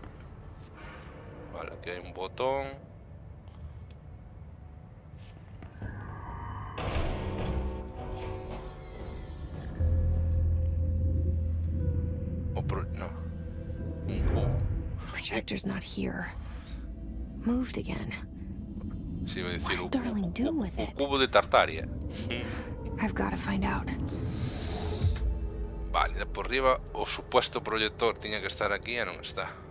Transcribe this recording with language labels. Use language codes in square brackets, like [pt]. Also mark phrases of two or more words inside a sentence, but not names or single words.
[gl] Vale, aquí hai un botón. No. Un cubo. [en] Projector's not here. Moved again. [es] Si, iba a decir [en] What did Darling do with [es] un [en] it? [es] cubo de Tartaria. [en] I've got to find out. [gl] Vale, de por riba o supuesto proyector tiña que estar aquí e non está.